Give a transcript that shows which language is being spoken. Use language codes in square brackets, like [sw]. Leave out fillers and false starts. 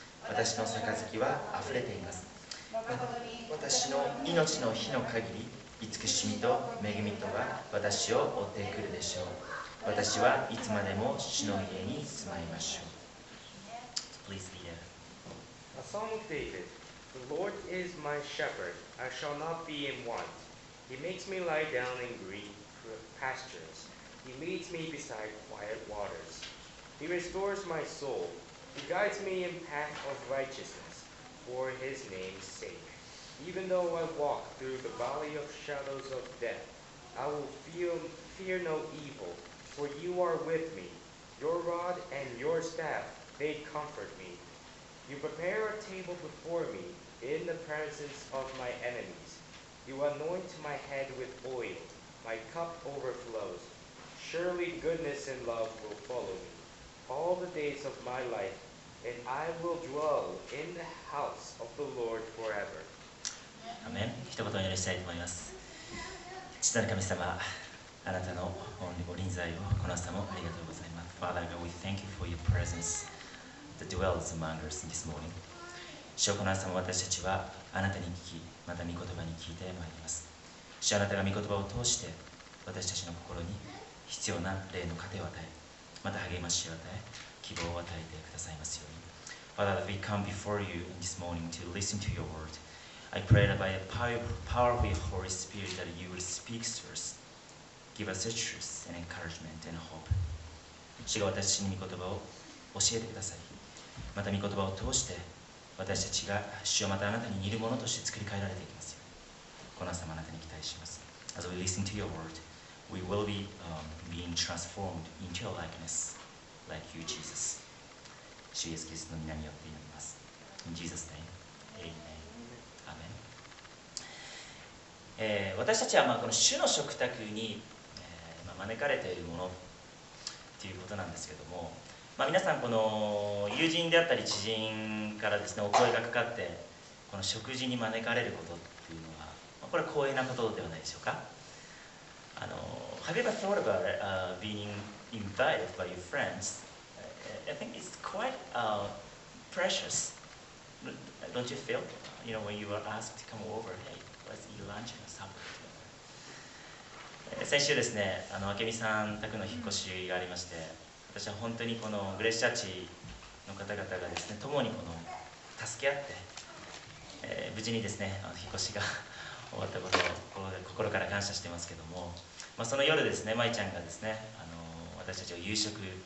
[ja] 私の杯はあふれています。私の命の日の限り、慈しみと恵みとが私を追ってくるでしょう。私はいつまでも主の家に住まいましょう。 [en] Please read it. A Psalm of David. The Lord is my shepherd, I shall not be in want. He makes me lie down in green pastures. He leads me beside quiet waters. He restores my soul. He guides me in path of righteousness for his name's sake. Even though I walk through the valley of shadows of death, I will fear no evil, for you are with me. Your rod and your staff, they comfort me. You prepare a table before me in the presence of my enemies. You anoint my head with oil. My cup overflows. Surely goodness and love will follow me all the days of my life, and I will dwell in the house of the Lord forever. [ja] アメン。一言お祈りしたいと思います。父なる神様、あなたのご臨在をこの朝もありがとうございます。 [en] Father God, we thank you for your presence that dwells among us this morning. [ja] 主よ、この朝も私たちはあなたに聞き、また御言葉に聞いてまいります。主よ、あなたが御言葉を通して私たちの心に必要な霊の糧を与え、また励ましを与え、希望を与えてくださいますように。 [en] Father, that we come before you this morning to listen to your word. I pray that by the power of your Holy Spirit that you will speak to us, give us a truth and encouragement and hope. [ja] 主が私たちに御言葉を教えてください。また御言葉を通して私たちが主をまたあなたに似るものとして作り変えられていきますように、この朝もあなたに期待します。 [en] As we listen to your word, we will be being transformed into your likeness, like you, Jesus. [ja] 主イエスキリストの皆によって祈ります。 [en] In Jesus' name, Amen. Amen. [ja] 私たちはこの主の食卓に、招かれているものということなんですけども、皆さんこの友人であったり知人からですねお声がかかってこの食事に招かれることっていうのはこれは光栄なことではないでしょうか。 [en] Have you ever thought about being invited by your friends? I think it's quite precious. Don't you feel? You know, when you are asked to come over, hey, let's eat lunch or supper together. [ja] 先週ですね、明美さん宅の引っ越しがありまして、私は本当にこのグレッシャーチの方々がですね、共にこの助け合って、無事にですね、引っ越しが終わったことを心から感謝していますけども、その夜ですね、舞ちゃんがですね、私たちを夕食、